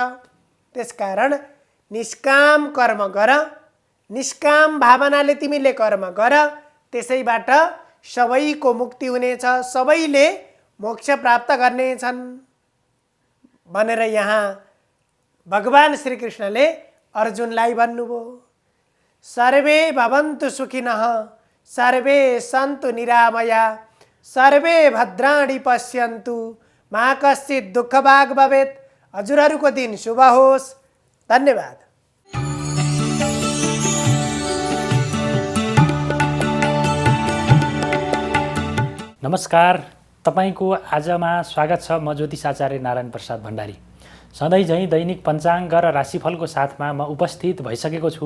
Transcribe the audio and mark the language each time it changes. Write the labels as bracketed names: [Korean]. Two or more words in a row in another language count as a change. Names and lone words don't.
[Nepali] त्यसकारण निष्काम कर्म गर, निष्काम भावनाले तिमीले कर्म गर, त्यसैबाट सबैको मुक्ति हुनेछ, सबैले मोक्ष प्राप्त गर्नेछन् भनेर यहाँ भगवान श्री कृष्णले अर्जुनलाई भन्नुभयो। [Sanskrit] सर्वे भवन्तु सुखिनः, सर्वे सन्तु निरामया, सर्वे भद्राणि पश्यन्तु, मा कश्चित् दुःखभाग् भवेत्। [Nepali] हजुरहरूको दिन शुभ होस्। धन्यवाद। नमस्कार, तपाईको आजमा स्वागत छ। म ज्योतिष आचार्य नारायण प्रसाद भण्डारी। सधैँ झैँ दैनिक पञ्चाङ्ग र राशिफलको साथमा म उपस्थित भइसकेको छु।